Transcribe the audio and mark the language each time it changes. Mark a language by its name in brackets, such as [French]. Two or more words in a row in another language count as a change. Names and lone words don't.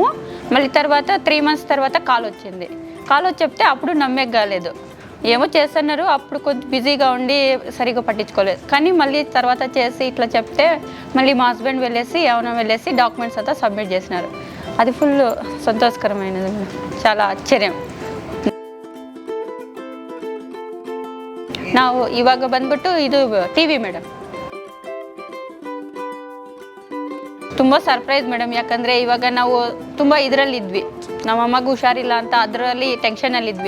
[Telugu] మళ్ళీ తర్వాత 3 మంత్స్ తర్వాత కాల్ వచ్చింది. కాల్ వచ్చి చెప్తే అప్పుడు నమ్మేకి కాలేదు. ఏమో చేస్తున్నారు, అప్పుడు కొంచెం బిజీగా ఉండి సరిగ్గా పట్టించుకోలేదు. కానీ మళ్ళీ తర్వాత చేసి ఇట్లా చెప్తే మళ్ళీ మా హస్బెండ్ వెళ్ళేసి డాక్యుమెంట్స్ అంతా సబ్మిట్ చేసినారు. అది ఫుల్ సంతోషకరమైనది మేడం. చాలా ಆಶ್ಚರ್ಯ. [Kannada] ನಾವು ಇವಾಗ ಬಂದ್ಬಿಟ್ಟು ಇದು [English] TV madam. [Kannada] ತುಂಬ [English] surprise madam. [Kannada] ಯಾಕಂದರೆ ಇವಾಗ ನಾವು ತುಂಬ ಇದರಲ್ಲಿದ್ವಿ, ನಮ್ಮ ಅಮ್ಮಗೆ ಹುಷಾರಿಲ್ಲ ಅಂತ ಅದರಲ್ಲಿ ಟೆನ್ಷನಲ್ಲಿದ್ವಿ.